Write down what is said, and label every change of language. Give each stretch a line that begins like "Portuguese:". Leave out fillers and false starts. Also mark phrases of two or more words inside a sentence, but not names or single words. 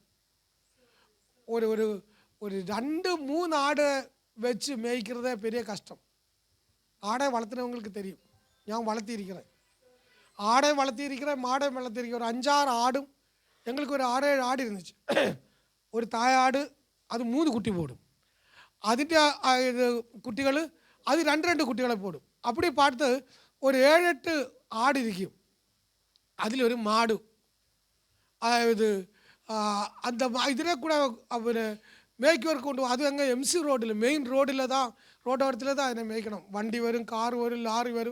Tamil: ஒரு ஒரு ஒரு 2-3 ஆடை வச்சு மேய்க்கிறதே பெரிய கஷ்டம். ஆடை வளர்த்துனவங்களுக்கு தெரியும். நான் வளர்த்திருக்கிறேன், ஆடை வளர்த்திருக்கிறேன், மாடை வளர்த்திருக்கிறேன். ஒரு 5-6 ஆடும், எங்களுக்கு ஒரு 6-7 ஆடு இருந்துச்சு. ஒரு தாயாடு அது 3 குட்டி போடும்.
Malayalam: അതിൻ്റെ കുട്ടികൾ അത് 2 കുട്ടികളെ പോടും.
Tamil: அப்படி பார்த்து ஒரு 7-8 ஆடு இருக்கும். அதில் ஒரு மாடு அந்த ഇതിനെ கூட அவர் மேய்க்குவர் கொண்டு, அது எங்கே எம்சி ரோடில், மெயின் ரோடில் தான், ரோட்டோரத்தில் தான் അതിനെ மேய்க்கணும். வண்டி வரும், கார் வரும், லாரி வரும்.